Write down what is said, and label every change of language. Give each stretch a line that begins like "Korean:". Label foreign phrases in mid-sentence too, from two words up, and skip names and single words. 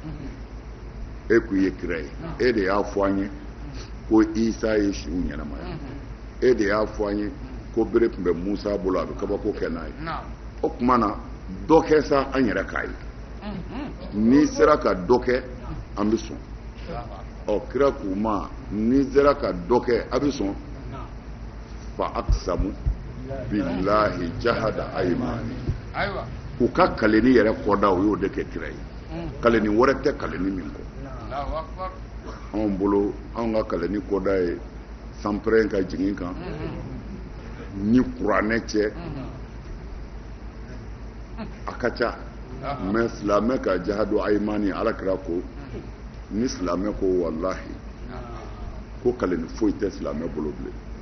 Bambara: kuma in nɔgɔya e ku ye kira ye e de y'a fɔ an ye ko Isa ye siw ɲɛnamaya e de y'a fɔ an ye ko bere tun bɛ Musa bolo a bɛ kabako kɛ n'a ye o tuma na dɔ kɛ sa an yɛrɛ k'a ye n'i sera ka dɔ kɛ an bɛ sɔn kira k'u ma n'i sera ka dɔ kɛ a bɛ sɔn
Arabic: فأقسموا بالله جهد أيمان
Bambara: u ka kaleni yɛrɛ kɔda o y'o de kɛ kira ye kaleni wɛrɛ tɛ kaleni min kɔ anw bolo anw ka kaleni kɔda ye sanpɛrɛn ka jigin kan ni kuranɛ cɛ a ka ca mais silamɛ ka
Arabic: جهد أيمان
Bambara: alakira ko ni silamɛ ko wallahi ko kaleni foyi tɛ silamɛ bolo bilen